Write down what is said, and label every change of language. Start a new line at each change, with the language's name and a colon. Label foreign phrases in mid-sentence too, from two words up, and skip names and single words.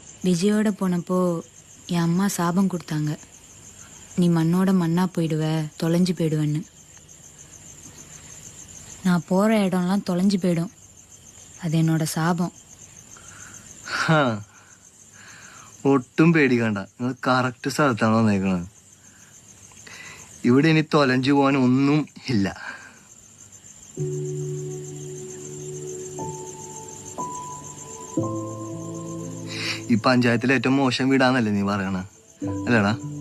Tamil: விஜயோட போனப்போ என் அம்மா சாபம் கொடுத்தாங்க. நீ மண்ணோட மண்ணா போயிடுவ, தொலைஞ்சு போயிடுவேன்னு. நான் போற இடம்லாம் தொலைஞ்சு போயிடும். அது என்னோட சாபம்.
Malayalam: ഒട്ടും പേടിക്കണ്ട. നിങ്ങൾ കറക്റ്റ് സ്ഥലത്താണ് വന്നേക്കണത്. ഇവിടെ ഇനി തൊലഞ്ചു പോകാൻ ഒന്നും ഇല്ല. ഈ പഞ്ചായത്തിലെ ഏറ്റവും മോശം വീടാന്നല്ലേ നീ പറയണ, അല്ലേടാ?